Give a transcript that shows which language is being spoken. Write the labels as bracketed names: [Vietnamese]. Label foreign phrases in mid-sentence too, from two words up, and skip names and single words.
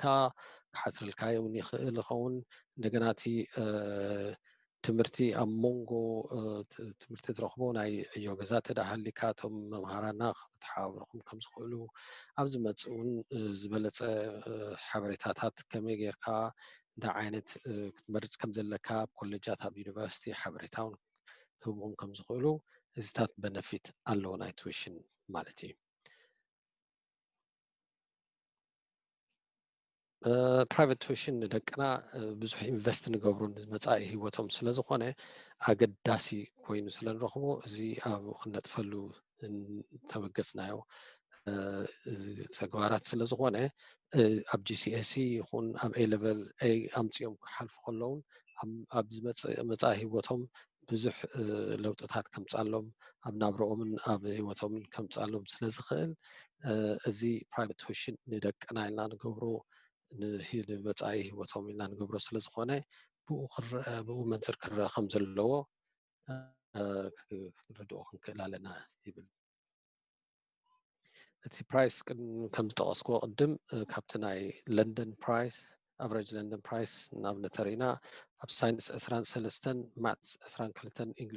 [Tigrinya] ክሓዝረልካ እውን ይኽእል ይኸውን እንደገና እቲ ትምህርቲ ኣብ ሞንጎ ትምህርቲ ትረኽቦ ናይ ዕዮ ገዛ ተዳሃሊካ እቶም መምሃራና ክትሓባብርኩም ከም ዝኽእሉ ኣብ ዝመፅእ እውን ዝበለፀ ሓበሬታታት ከመይ ጌርካ እንታይ ዓይነት ክትመርፅ ከም ዘለካ ኣብ ኮሌጃት ኣብ ዩኒቨርሲቲ ሓበሬታ እውን ክህብኩም ከም ዝኽእሉ እዚታት በነፊት ኣለዎ ናይ ቱዊሽን ማለት እዩ [English] private tuition [Tigrinya] ንደቅና ብዙሕ ኢንቨስት ንገብሩ መጻኢ ህይወቶም ስለ ዝኾነ ኣገዳሲ ኮይኑ ስለ ንረኽቦ እዚ ኣብ ክነጥፈሉ ተበገስናዮ ተግባራት ስለ ዝኾነ ኣብ GCSE ይኹን ኣብ [English] A level [Tigrinya] A ኣምፂኦም ክሓልፉ ከለውን ኣብ መጻኢ ህይወቶም ብዙሕ ለውጥታት ከምፃሎም ኣብ ናብረኦምን ኣብ ህይወቶምን ከምፃሎም ስለ ዝኽእል እዚ [English] private tuition [Tigrinya] ንደቅና ኢልና ንገብሮ ንመጻኢ ህይወቶም ኢልና ንገብሮ ስለ ዝኾነ ብኡ መንፅር ክረአ ከም ዘለዎ ክንርድኦ ክንክእል ኣለና ይብል እቲ ፕራይስ ከም ዝጠቐስክዎ ቅድም ካብቲ ናይ ለንደን ፕራይስ [English] average London price [Tigrinya] ናብ ነተሪና ኣብ ሳይንስ 23 ማትስ 22 እንግሊሽ